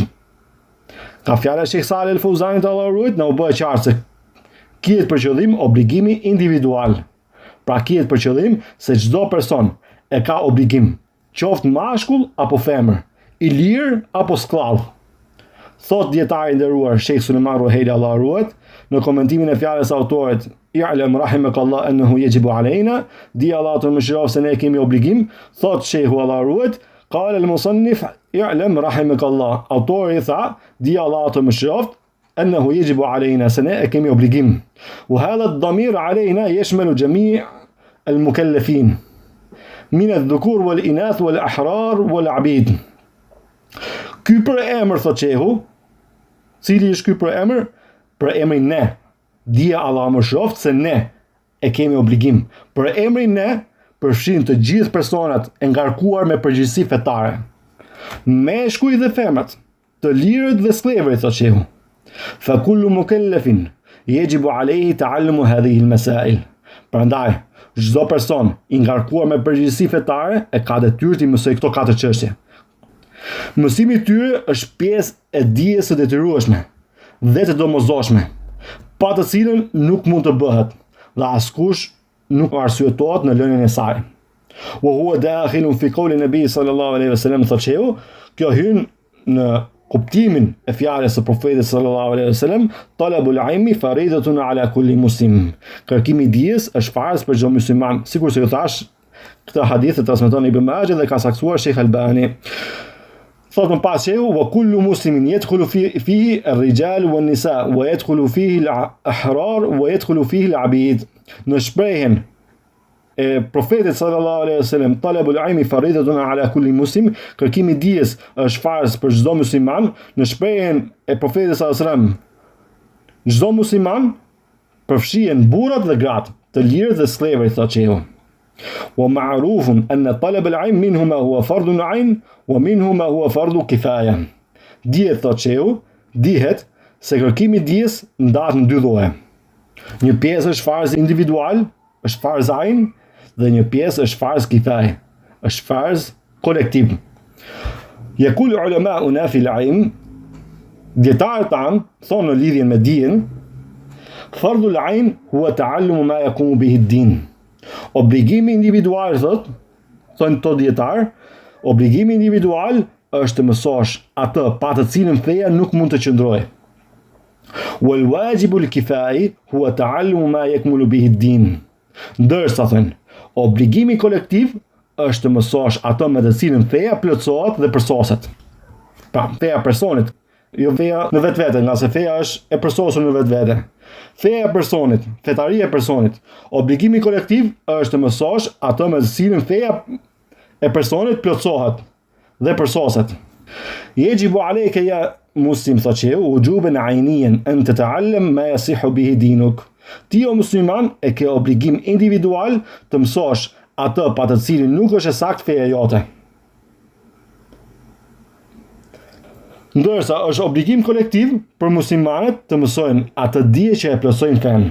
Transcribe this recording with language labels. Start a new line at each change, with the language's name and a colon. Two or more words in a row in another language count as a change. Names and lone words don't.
Albanian: Ka fjala e Sheikh Saleh El-Fauzanit Allahu ruajt na u bë qartë se ketë për qëllim obligimi individual. Pra ketë për qëllim se çdo person e ka obligim, qoftë mashkull apo femër, i lirë apo skllav. Thot dietari i nderuar Sheikh Sulejman Ruhaili Allahu ruajt në komentimin e fjalës autorit:
Arabic: "اعلم رحمك الله أنه يجب علينا",
Albanian: di Allahu të mëshiroft se ne kemi obligim. Thot Sheikhu Allahu ruajt:
Arabic: "قال المصنف اعلم رحمك الله",
Albanian: autori tha, di Allahu të mëshiroft,
Arabic: أنه يجب علينا,
Albanian: se ne e kemi obligim.
Arabic: وهذا الضمير علينا يشمل جميع المكلفين من الذكور والإناث والأحرار والعبيد.
Albanian: Ky për emër, thot Sheikhu, cili është ky për emër? Për emrin ne. Dija Allah më shoft se ne e kemi obligim. Për emrin ne përfshin të gjithë personat e ngarkuar me përgjegjësi fetare. Meshkuj dhe femrat, të lirët dhe skllëvrit, thot Sheikhu.
Arabic: فكل مكلف يجب عليه تعلم هذه المسائل.
Albanian: Prandaj, çdo person i ngarkuar me përgjegjësi fetare e ka detyrë të mësojë këto 4 çështje. Mësimi i tyre është pjesë e dijes së detyrueshme dhe të domosdoshme, pa të cilën nuk mund të bëhet dhe askush nuk arsyetohet në lënien e saj.
Arabic: وهو داخل في قول النبي صلى الله عليه وسلم,
Albanian: thot Sheikhu, kjo hyn në kuptimin e fjalës së profetit
Arabic: صلى الله عليه وسلم: "طلب العلم فريضة على كل مسلم."
Albanian: Kërkimi i dijes është farz për çdo musliman, sikur se ju thash, këtë hadith e transmeton Ibn Majah dhe ka saktuar Sheikh Albani. Thot më pas Sheikhu:
Arabic: "وكل مسلم يدخل فيه الرجال والنساء ويدخل فيه الأحرار ويدخل فيه العبيد."
Albanian: Në shprehjen e profetit
Arabic: صلى الله عليه وسلم, طلب العلم فريضة على كل مسلم,
Albanian: kërkimi i dijes është farz për çdo musliman. Në shprehjen e profetit
Arabic: صلى الله عليه وسلم,
Albanian: çdo musliman përfshihen burrat dhe gratë, të lirët dhe skllëvrit, thot Sheikhu.
Arabic: ومعروف أن طلب العلم منه ما هو فرض عين ومنه ما هو فرض كفاية.
Albanian: Dihet thot shehu, dihet se kërkimi dijes ndahet në dy lloje. Një pjesë është farz individual, është
Arabic: فرض عين,
Albanian: dhe një pjesë është
Arabic: فرض كفاية,
Albanian: është farz kolektiv.
Arabic: يقول علماؤنا في العلم,
Albanian: dietarët tan thonë në lidhje me dijen,
Arabic: فرض العين هو تعلم ما يقوم به الدين.
Albanian: Obligimi individual thonë to dietar, obligimi individual është të mësosh atë pa të cilën feja nuk mund të qëndrojë.
Arabic: والواجب الكفائي هو تعلم ما يكمل به الدين.
Albanian: Ndërsa thënë, obligimi kolektiv është të mësosh atë me të cilën feja plotësohet dhe përsoset. Pra, feja personit, jo feja në vetvete, nga se feja është e përsosur në vetvete. Feja e personit, fetaria e personit. Obligimi kolektiv është të mësosh atë me të cilën feja e personit plotësohet dhe përsoset.
Arabic: يجب عليك يا مسلم
Albanian: thotë që
Arabic: وجوبا عينيا أن تتعلم ما يصح به دينك.
Albanian: Ti o musliman e ke obligim individual të mësosh atë pa të cilin nuk është e sakt feja jote. Ndërsa është obligim kolektiv për muslimanët të mësojnë atë dije që e plotësojnë fen.